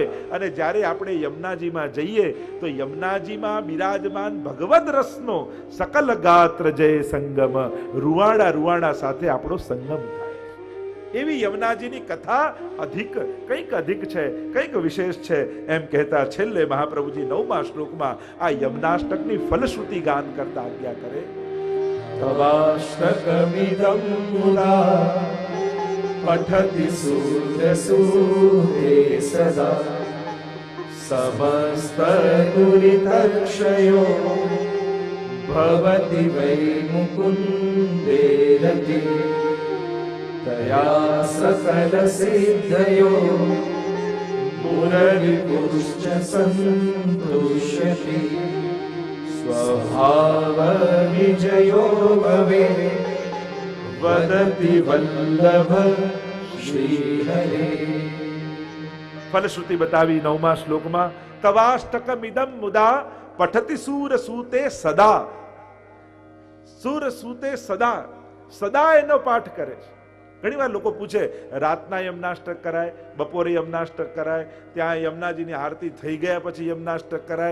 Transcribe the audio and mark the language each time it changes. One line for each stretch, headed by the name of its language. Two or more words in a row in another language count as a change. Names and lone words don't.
Gujarati: અને જ્યારે આપણે યમુનાજીમાં જઈએ તો યમુનાજીમાં બિરાજમાન ભગવદ રસનો
Sanskrit: सकल गात्र जय संगम,
Gujarati: રૂવાડા રૂવાડા સાથે આપણો સંગમ થાય. એવી યમુનાજીની કથા કંઈક અધિક છે, કંઈક વિશેષ છે. એમ કહેતા છેલ્લે મહાપ્રભુજી 9મા શ્લોકમાં આ યમુનાષ્ટકની ફલશ્રુતિ ગાન કરતા આજ્ઞા કરે.
Sanskrit: तवाष्टकमिदं मुदा पठति सूर्यसूते सदा समस्तदुरितक्षयो भवति वै मुकुन्दे रति तया सकलसिद्धयो मुररिपुश्च सन्तुष्यति स्वभाव विजयो भवे वदति वल्लभ श्री हरे।
Gujarati: ફલશ્રુતિ બતાવી 9મા શ્લોકમાં.
Sanskrit: तवाष्टकमिदम मुदा पठति सूरसूते सदा. सूरसूते सदा,
Gujarati: સદા એનો પાઠ કરે છે. ઘણી વાર લોકો પૂછે, રાતના યમનાષ્ટક કરાય, બપોરે યમનાષ્ટક કરાય, ત્યાં યમુનાજીની આરતી થઈ ગયા પછી યમનાષ્ટક કરાય?